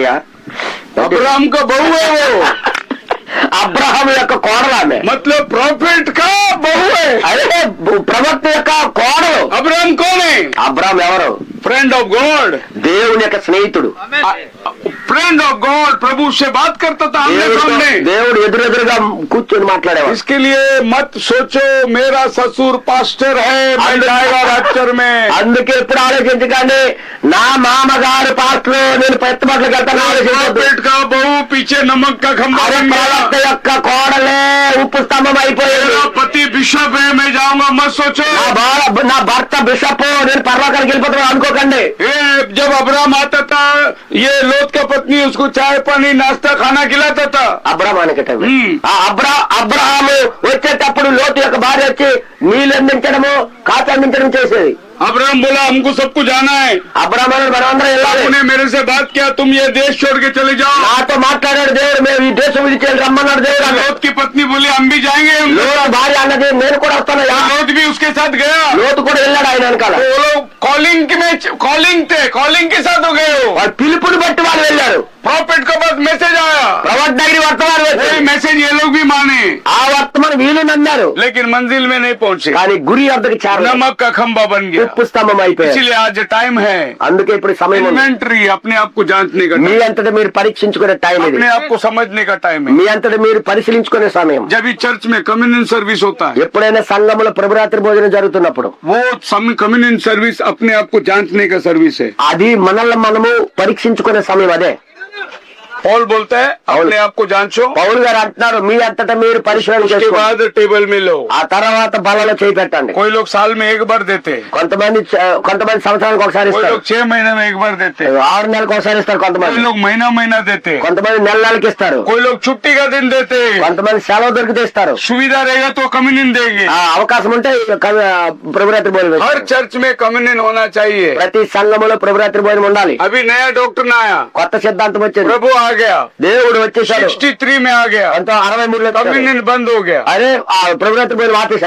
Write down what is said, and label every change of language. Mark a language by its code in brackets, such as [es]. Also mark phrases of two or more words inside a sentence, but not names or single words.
[hi] अब्राहम का बहू है वो, [te] అబ్రహాం యొక్క కోడలు ఆమె. [hi] मतलब प्रॉफिट का बहू है. [te] అదే ప్రవక్త యొక్క కోడలు. [hi] अब्राहम कौन है? [te] అబ్రహాం ఎవరు? [en] friend of God. [te] దేవుని యొక్క స్నేహితుడు. [en] friend of God. [hi] प्रभु से बात करता था आमने सामने. [te] దేవుడు ఎదురెదురుగా కూర్చొని మాట్లాడేవాడు. [hi] इसके लिए मत सोचो मेरा ससुर पास्टर है, मैं जाएगा रैप्चर में. [te] అందుకే ఎప్పుడు ఆలోచించకండి నా మామగారు పాత్రలో నేను పెత్తబట్లకు వెళ్తాను ఆలోచించద్దు. [hi] प्रॉफिट का बहू पीछे नमक का खंबा [te] అదే [hi] बन [te] ప్రవక్త [hi] गया. [te] యొక్క కోడలే ఉప్పు స్తంభం అయిపోయింది. [hi] मेरा पति बिशप है, मैं जाऊंगा मत सोचो. [te] నా భర్త బిషప్, నేను పర్లోకానికి వెళ్ళిపోతున్నాను అనుకోకండి. [hi] ये जब अब्राहम आता था ये लोत का पत्नी उसको चाय पानी नाश्ता खाना खिलाता था. [te] అబ్రహాం అనకట Hmm. అబ్రహాము వచ్చేటప్పుడు లోతు యొక్క భార్య వచ్చి నీళ్ళు అందించడము కాచి అందించడం చేసేది. [hi] अब्राहम बोला हमको सबको जाना है. [te] అబ్రహాం అన్నాడు మనమందరం వెళ్ళాలి. [hi] उन्होंने मेरे से बात किया तुम ये देश छोड़ के चले जाओ. [te] నాతో మాట్లాడాడు దేవుడు, మేము ఈ దేశం విడిచి రమ్మన్నాడు దేవుడు అన్నాడు. [hi] लोत की पत्नी बोली हम भी जाएंगे. [te] లోతు భార్య అన్నది నేను కూడా వస్తానయ్యా. [hi] लोत भी उसके साथ गया. [te] లోతు కూడా వెళ్ళాడు ఆయన వెనకాల. [hi] वो लोग कॉलिंग थे, कॉलिंग के साथ हो गए हो. [te] వాళ్ళు పిలుపుని బట్టి వాళ్ళు వెళ్ళారు. [hi] प्रॉफिट के पास मैसेज आया, [te] ప్రవక్త దగ్గర వర్తమానం [hi] वही [te] వచ్చింది. [hi] मैसेज ये लोग भी माने, [te] ఆ వర్తమానం వీళ్ళు నమ్మారు, [hi] लेकिन मंजिल में नहीं पहुंचे. [te] కానీ గురి వద్దకు చేరలేదు. [hi] नमक का खंबा बन गया. [te] ఉప్పు స్తంభం అయిపోయారు. [hi] इसलिए आज टाइम है [te] అందుకే ఇప్పుడు సమయం ఉంది. [hi] इन्वेंटरी, अपने आप को जांचने का [te] మీ [hi] टाइम, [te] అంతటా మీరు పరీక్షించుకునే టైం ఇది. [hi] अपने आप को समझने का टाइम [te] మీ [hi] है. [te] అంతటా మీరు పరిశీలించుకునే సమయం. [hi] जब भी चर्च में [en] communion service [hi] होता है [te] ఎప్పుడైనా సంఘములో ప్రభురాత్రి భోజనం జరుగుతున్నప్పుడు [hi] वो [en] communion service [hi] अपने आप को जांचने का सर्विस है. [te] అది మనల్ని మనము పరీక్షించుకునే సమయం అదే. [hi] पॉल बोलता है अपने आप को जांचो, [te] పౌలు గారు అంటున్నారు మీ అంతటా మీరు పరిశీలన [hi] उसके [te] చేసుకోండి, [hi] बाद टेबल में लो. [te] ఆ తర్వాత బలలో చేయి పెట్టండి. [hi] कोई लोग साल में एक बार देते, [te] కొంతమంది సంవత్సరానికి ఒకసారి [hi] कोई [te] ఇస్తారు, [hi] लोग 6 महीने में एक बार देते, [te] 6 నెలలకు ఒకసారి ఇస్తారు, [hi] कोई [te] కొంతమంది [hi] लोग महीना महीना देते, [te] కొంతమంది నెలకి ఇస్తారు, [hi] कोई लोग छुट्टी का दिन देते. [te] కొంతమంది సెలవు దొరికితే ఇస్తారు. [hi] सुविधा रहेगा तो कम्युनियन देंगे. [te] ఆ అవకాశం ఉంటే ప్రభురాత్రి భోజనం [hi] हर [te] ఇస్తారు. [hi] चर्च में कम्युनियन होना चाहिए. [te] ప్రతి సంఘములో ప్రభురాత్రి భోజనం ఉండాలి. [hi] अभी नया डॉक्टर आया, [te] కొత్త సిద్ధాంతం వచ్చింది, [hi] प्रभु आ गया, [te] దేవుడు వచ్చేసాడు. [hi] 63 में आ गया, [te] ఎంతో 63 [hi] कम्युनियन बंद हो गया. [te] అదే ఆ ప్రభురాత్రి భోజనం ఆపేశారు.